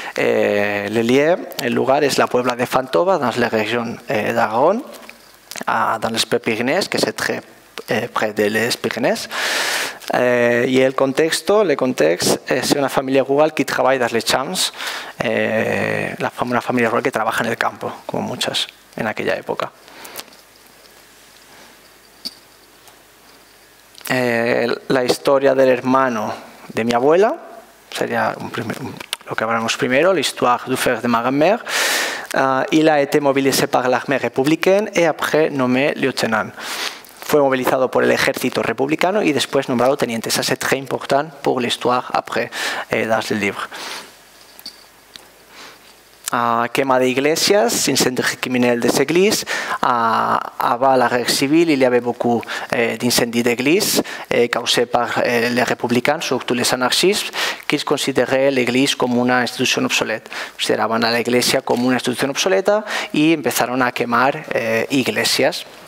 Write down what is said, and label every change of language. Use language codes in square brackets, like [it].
[fr] Le lieu, [es] el lugar es [fr] la Puebla de Fantova, dans la région d'Aragon, dans les Pyrénées, que c'est très près de les Pyrénées. [es] Y el contexto es una familia rural que trabaja [fr] dans les champs, [es] una familia rural que trabaja en el campo, como muchas en aquella época. La historia del hermano de mi abuela sería lo que hablamos primero, [fr] l'histoire du frère de ma grand-mère. Il a été mobilisé par l'armée républicaine et après nommé lieutenant. [es] Fue movilizado por el ejército republicano y después nombrado teniente. [fr] Ça c'est très important pour l'histoire après dans le livre. [es] Quema de iglesias, [fr] incendies criminels des églises. Avant la guerre civile, il y avait beaucoup d'incendies d'églises causés par les républicains, surtout les anarchistes, qui considéraient l'église [es] como una institución obsoleta. Consideraban a la iglesia como una institución obsoleta y empezaron a quemar iglesias.